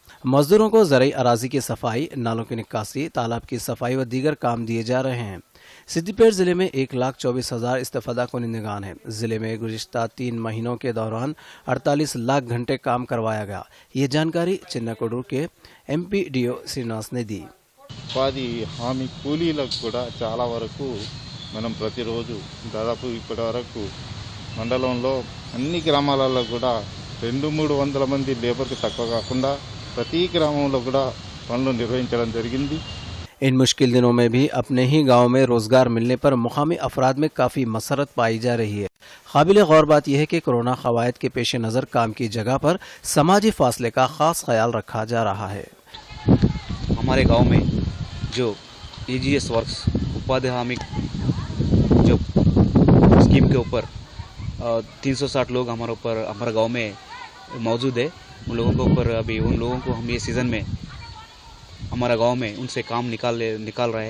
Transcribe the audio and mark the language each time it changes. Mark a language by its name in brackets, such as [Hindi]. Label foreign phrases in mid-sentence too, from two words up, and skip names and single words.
[Urdu] مزدوروں کو زرعی اراضی کی صفائی، نالوں کی نکاسی، تالاب کی صفائی و دیگر کام دیے جا رہے ہیں۔ سدی پیٹ ضلع میں 1,24,000 استفادہ کنندگان ہیں۔ ضلع میں گزشتہ 3 مہینوں کے دوران 48 لاکھ گھنٹے کام کروایا گیا۔ یہ جانکاری چنا کوڈر کے MPDO శ్రీనివాస్ نے دی۔ [Telugu] ఉపాధి హామీ కూలీలకు కూడా చాలా వరకు మనం ప్రతిరోజు దాదాపు ఇప్పటి వరకు మండలంలో అన్ని గ్రామాలలో కూడా 200-300 మంది లేబర్కి తక్కువ కాకుండా ప్రతి గ్రామంలో కూడా పనులు నిర్వహించడం జరిగింది। [Urdu] ان مشکل دنوں میں بھی اپنے ہی گاؤں میں روزگار ملنے پر مقامی افراد میں کافی مسرت پائی جا رہی ہے۔ قابل غور بات یہ ہے کہ کورونا قواعد کے پیش نظر کام کی جگہ پر سماجی فاصلے کا خاص خیال رکھا جا رہا ہے۔ ہمارے گاؤں میں جو EGS ورکس اپادھیائے حامی جو اسکیم کے اوپر 360 لوگ ہمارے گاؤں میں موجود ہے، ان لوگوں کے اوپر ابھی ان لوگوں کو ہم یہ سیزن میں ہمارا گاؤں میں ان سے کام نکال رہے ہیں۔